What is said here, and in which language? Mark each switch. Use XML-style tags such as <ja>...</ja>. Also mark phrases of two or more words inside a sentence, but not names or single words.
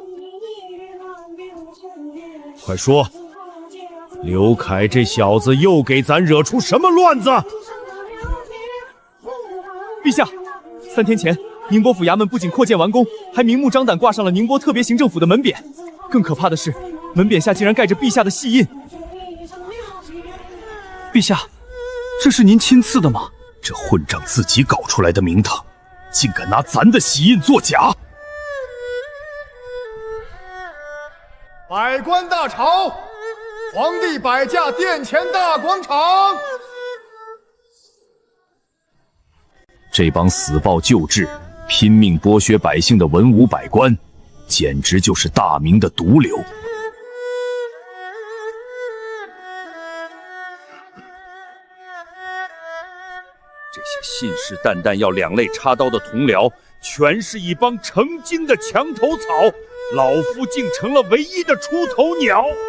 <zh>快說，劉愷這小子又給咱惹出什麼亂子？陛下，3天前，寧波府衙門不僅擴建完工，還明目張膽掛上了寧波特別行政府的門匾。更可怕的是，門匾下竟然蓋着陛下的玺印。陛下，這是您親賜的嗎？這混賬自己搞出來的名堂，竟敢拿咱的玺印作假！百官大朝，皇帝擺駕殿前大廣場。這幫死抱舊制、拼命剝削百姓的文武百官，簡直就是大明的毒瘤。這些信誓旦旦要兩肋插刀的同僚，全是一幫成精的牆頭草，老夫竟成了唯一的出頭鳥。</zh>